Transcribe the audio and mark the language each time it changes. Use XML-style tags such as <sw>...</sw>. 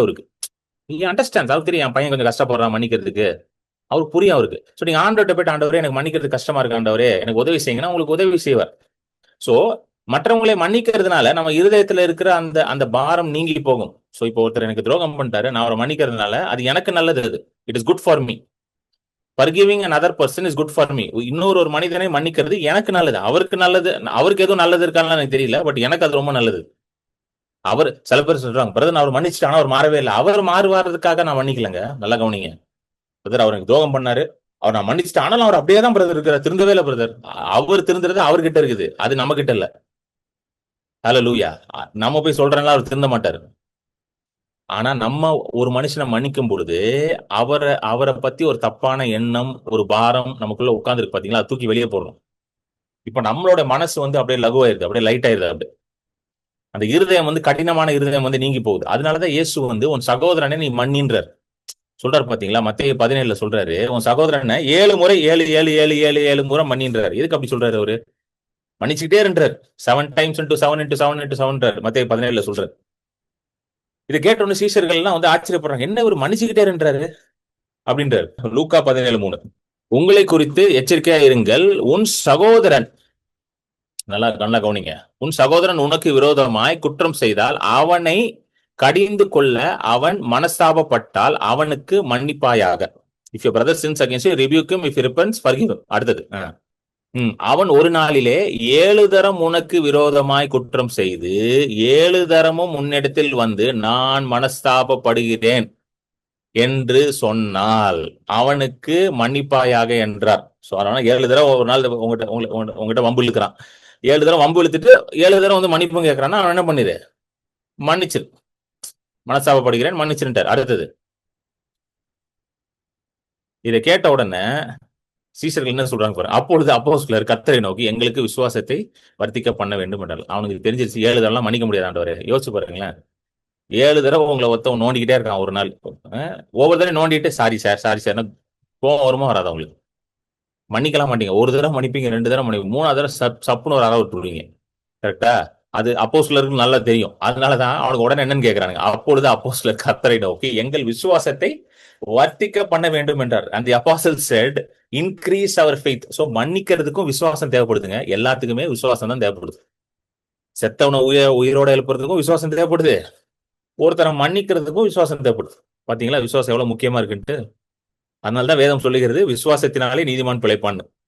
<ta>அவருக்கு அண்டர்ஸ்டாண்ட். அவருக்கு தெரியும் என் பையன் கொஞ்சம் கஷ்டப்படுறான் மன்னிக்கிறதுக்கு, அவருக்கு புரியும் அவருக்கு. சோ நீங்க ஆண்டவர்கிட்ட போயிட்டு, ஆண்டவரே எனக்கு மன்னிக்கிறது கஷ்டமா இருக்கு, ஆண்டவரே எனக்கு உதவி செய்யுங்கன்னா உங்களுக்கு உதவி செய்வார். சோ மற்றவங்களை மன்னிக்கிறதுனால நம்ம இருதயத்துல இருக்கிற அந்த அந்த பாரம் நீங்கி போகும். சோ இப்போ ஒருத்தர் எனக்கு துரோகம் பண்ணிட்டாரு, நான் அவரை மன்னிக்கிறதுனால அது எனக்கு நல்லது.</ta> <en>அது it is good for me. Forgiving another person is good for me.</en> <ta>இன்னொரு மனிதனை மன்னிக்கிறது எனக்கு நல்லது, அவருக்கு நல்லது. அவருக்கு எதுவும் நல்லது இருக்கான்னு எனக்கு தெரியல, பட் எனக்கு அது ரொம்ப நல்லது. அவர் சில பேர் சொல்றாங்க, பிரதர் நான் அவர் மன்னிச்சுட்டு ஆனா அவர் மாறவே இல்லை. அவர் மாறுவாரதுக்காக நான் மன்னிக்கலங்க. நல்லா கவனிங்க. பிரதர் அவர் எனக்கு துரோகம் பண்ணாரு, அவர் நான் மன்னிச்சுட்டு ஆனாலும் அவர் அப்படியே தான் பிரதர் இருக்கிறார், திருந்தவே இல்லை பிரதர். அவர் திருந்துறது அவர்கிட்ட இருக்குது, அது நம்ம கிட்ட இல்ல. ஹல்லேலூயா. நம்ம போய் சொல்றேன்னா அவர் திருந்த மாட்டாரு. ஆனா நம்ம ஒரு மனுஷனை மன்னிக்கும் பொழுது அவரை பத்தி ஒரு தப்பான எண்ணம், ஒரு பாரம் நமக்குள்ள உட்கார்ந்துருக்கு பாத்தீங்களா, அது தூக்கி வெளியே போடுறோம். இப்ப நம்மளோட மனசு வந்து அப்படியே லகுவாயிருது, அப்படியே லைட் ஆயிருது. அப்படி அந்த இருதயம் வந்து கடினமான இருதயம் வந்து நீங்கி போகுது. அதனாலதான் இயேசு வந்து உன் சகோதரனை நீ மன்னின்றார் சொல்றாரு பாத்தீங்களா. மத்தேயு 17 சொல்றாரு, உன் சகோதரனை 7 முறை 7 முறை மன்னின்றார். எதுக்கு அப்படி சொல்றாரு? அவரு மன்னிச்சுக்கிட்டே இருந்தார்.</ta> <en>7 times into 7 into 7 into 7</en> <ta>மத்தேயு 17 சொல்றாரு. இதை கேட்டோன்னு சீஷர்கள் எல்லாம் வந்து ஆச்சரியப்படுறாங்க, என்ன ஒரு மன்னிச்சுக்கிட்டே இருந்தாரு அப்படின்றாரு. லூக்கா 17:3 உங்களை குறித்து எச்சரிக்கையா இருங்கள், உன் சகோதரன், நல்லா நல்லா கவனிங்க, உன் சகோதரன் உனக்கு விரோதமாய் குற்றம் செய்தால் அவனை கடிந்து கொள்ள அவன் மனஸ்தாபப்பட்டால் அவனுக்கு மன்னிப்பாயாக.</ta> <en>If your brother sins against you, rebuke him. If he repents, forgive him.</en> <ta>அடுத்தது, அவன் ஒரு நாளிலே 7 தரம் உனக்கு விரோதமாய் குற்றம் செய்து 7 தரமும் உன்னிடத்தில் வந்து நான் மனஸ்தாபப்படுகிறேன் என்று சொன்னால் அவனுக்கு மன்னிப்பாயாக என்றார். சோ அதனால 7 தடவை ஒரு நாள் உங்ககிட்ட வம்பு இழுக்கிறான், 7 தடவை வம்பு இழுத்துட்டு 7 தடவை வந்து மன்னிப்பும் கேட்கறான்னா அவன் என்ன பண்ணிரு? மன்னிச்சிரு. மனஸ்தாபப்படுகிறேன், மன்னிச்சிருந்தார். அடுத்தது இதை கேட்ட உடனே சீசர்கள் என்ன சொல்றாங்க பாருங்க. அப்பொழுது அப்போஸ்தலர் கர்த்தரை நோக்கி எங்களுக்கு விசுவாசத்தை வர்த்திக்க பண்ண வேண்டும் என்றால். அவனுக்கு தெரிஞ்சிருச்சு 7 தடவை மன்னிக்க முடியாது ஆண்டவரே. யோசிச்சு பாருங்களேன். 7 தடவை உங்களை ஒருத்தவன் நோண்டிக்கிட்டே இருக்கான் ஒரு நாள். ஒவ்வொரு தடவை நோண்டிட்டு சாரி சார் கோவம் வருமா வராது அவங்களுக்கு? மன்னிக்கலாம் மாட்டீங்க. ஒரு தடவை மன்னிப்பீங்க, 2 தடவை மன்னிப்பீங்க, 3ஆவது தடவை சப்புன்னு ஒரு அளவு விட்டுருவீங்க. கரெக்டா? அது அப்போஸ்தலருக்கு நல்லா தெரியும். அதனாலதான் அவனுக்கு உடனே என்னன்னு கேட்கிறாங்க. அப்பொழுது அப்போஸ்தலர் கர்த்தரை நோக்கி எங்கள் விசுவாசத்தை வர்த்திக்க பண்ண வேண்டும் என்றார்.</ta> <en>and the apostle said increase our faith.</en> <ta>So மன்னிக்கிறதுக்கும் விசுவாசம் தேவைப்படுதுங்க. எல்லாத்துக்குமே விசுவாசம் தான் தேவைப்படுது. செத்தவனை உயிரோட எழுப்புறதுக்கும் விசுவாசம் தேவைப்படுது. ஒருத்தரை மன்னிக்கிறதுக்கும் விசுவாசம் தேவைப்படுது. பாத்தீங்களா விசுவாசம் எவ்வளவு முக்கியமா இருக்குன்ட்டு. அதனாலதான் வேதம் சொல்லுகிறது விசுவாசத்தினாலே நீதிமான் பிழைப்பான்னு.</ta>